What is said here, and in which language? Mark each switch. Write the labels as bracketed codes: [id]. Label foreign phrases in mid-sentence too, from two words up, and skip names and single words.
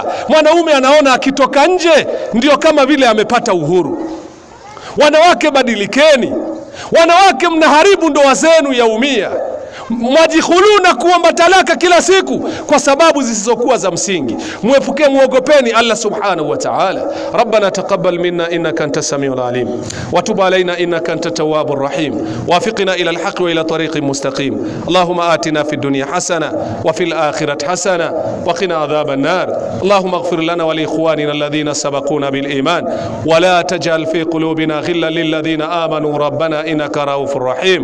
[sw] Mwanaume anaona akitoka nje ndio kama vile amepata uhuru. Wanawake badilikeni. Wanawake mnaharibu ndoa zenu yaumia. Mwajikhuluna kuomba talaka kila siku kwa sababu zisizokuwa za msingi. Muogopeni Allah [ar] سبحانه وتعالى. ربنا تقبل منا إنك أنت السميع العليم وتب علينا إنك أنت التواب الرحيم. ووفقنا إلى الحق وإلى طريق مستقيم اللهم آتنا في الدنيا حسنة وفي الآخرة حسنة وقنا عذاب النار. اللهم اغفر لنا ولإخواننا الذين سبقونا بالإيمان ولا تجعل في قلوبنا غلا للذين آمنوا ربنا إنك رؤوف رحيم.